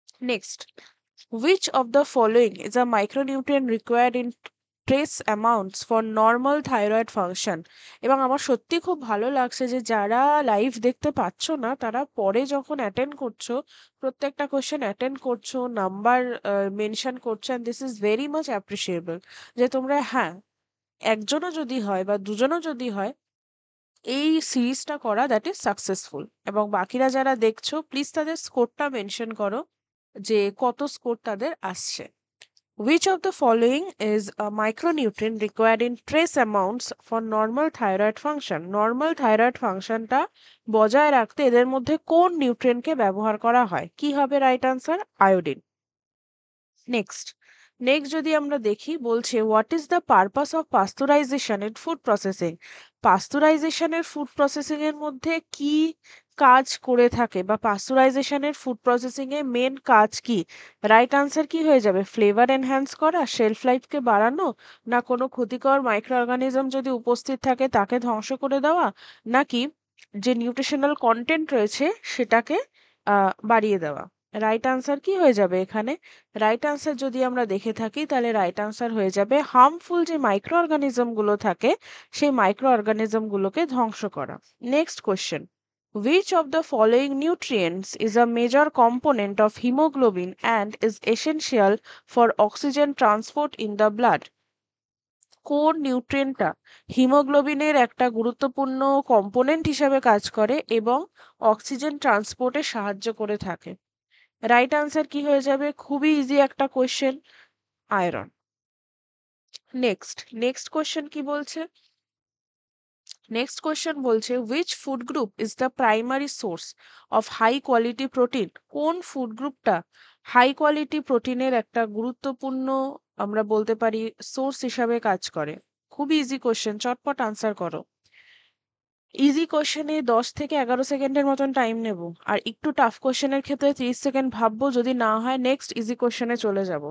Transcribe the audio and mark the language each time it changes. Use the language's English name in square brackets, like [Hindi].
[English] Next, which of the following is a micronutrient required in trace amounts for normal thyroid function? [Bangla] এবং আমার সত্যি খুব ভালো লাগছে যে যারা লাইভ দেখতে পাচ্ছ না তারা পরে যখন অ্যাটেন্ড করছো, প্রত্যেকটা কোশ্চেন অ্যাটেন্ড করছো, নাম্বার মেনশন করছো, [English] And this is very much appreciable. [Bangla] যে তোমরা, হ্যাঁ, একজনও যদি হয় বা দুজনও যদি হয়, এই সিরিজটা করা [English] That is successful. [Bangla] এবং বাকিরা যারা দেখছো প্লিজ তাদের স্কোরটা মেনশন করো যে কত স্কোর তাদের আসছে। [English] Which of the following is a micronutrient required in trace amounts for normal thyroid function? [Bangla] Normal thyroid functionটা বজায় রাখতে এদের মধ্যে কোন নিউট্রিয়েন্টকে ব্যবহার করা হয়? কি হবে রাইট আনসার? আয়োডিন। নেক্সট, যদি আমরা দেখি, বলছে [English] What is the purpose of pasteurization in food processing? [Bangla] পাস্তুরাইজেশনের food processing এর মধ্যে কি কাজ করে থাকে, বা পাস্তুরাইজেশনের ফুড প্রসেসিং এ মেন কাজ কি? রাইট আনসার কি হয়ে যাবে? ফ্লেভার এনহ্যান্স করা, শেলফ লাইফকে বাড়ানো, না কোনো ক্ষতিকর মাইক্রো অর্গানিজম যদি উপস্থিত থাকে তাকে ধ্বংস করে দেওয়া, নাকি যে নিউট্রিশনাল কন্টেন্ট রয়েছে সেটাকে বাড়িয়ে দেওয়া? রাইট আনসার কি হয়ে যাবে এখানে? রাইট আনসার যদি আমরা দেখে থাকি তাহলে রাইট আনসার হয়ে যাবে হার্মফুল যে মাইক্রো অর্গানিজম গুলো থাকে সেই মাইক্রো অর্গানিজম গুলোকে ধ্বংস করা। [English] Next question, which of the following nutrients is a major component of hemoglobin and is essential for oxygen transport in the blood? [Bangla] কোন নিউট্রিয়েন্টটা হিমোগ্লোবিনের একটা গুরুত্বপূর্ণ কম্পোনেন্ট হিসেবে কাজ করে এবং অক্সিজেন ট্রান্সপোর্টে সাহায্য করে থাকে? রাইট আনসার কি হয়ে যাবে? খুবই ইজি একটা কোশ্চেন, আয়রন। নেক্সট কোশ্চেন কি বলছে? নেক্সট কোশ্চেন বলছে [English] which food group is the primary source of high quality protein? [Bangla] কোন ফুড গ্রুপটা হাই কোয়ালিটি প্রোটিনের একটা গুরুত্বপূর্ণ, আমরা বলতে পারি, সোর্স হিসাবে কাজ করে? খুবই ইজি কোশ্চেন, চটপট আনসার করো। ইজি কোশ্চেনে 10 থেকে 11 সেকেন্ডের মতন টাইম নেব, আর একটু টাফ কোশ্চেনের ক্ষেত্রে 30 সেকেন্ড ভাববো, যদি না হয় নেক্সট ইজি কোশ্চেনে চলে যাব।